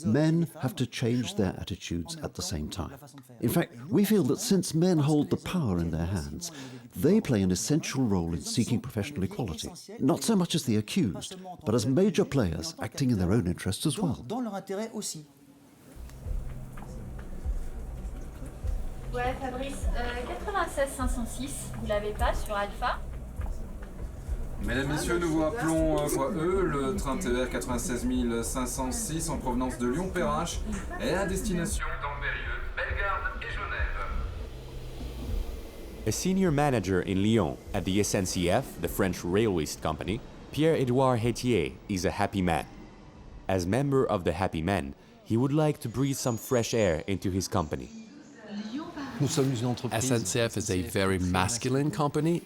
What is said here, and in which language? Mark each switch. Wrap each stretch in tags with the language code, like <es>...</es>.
<en>Men have to change their attitudes at the same time. In fact, we feel that since men hold the power in their hands, they play an essential role in seeking professional equality, not so much as the accused, but as major players acting in their own interests as well.</en> <fr>Ouais, Fabrice, 96 506, vous l'avez pas sur Alpha? Mesdames, Messieurs, nous vous rappelons voie E, le train TER 96 506 en provenance de Lyon-Perrache et à destination d'Ambérieux, Bellegarde et Genève.</fr> <en>A senior manager in Lyon at the SNCF, the French Railways Company, Pierre-Edouard Hétier is a happy man. As member of the Happy Men, he would like to breathe some fresh air into his company. SNCF is a very masculine company.</en>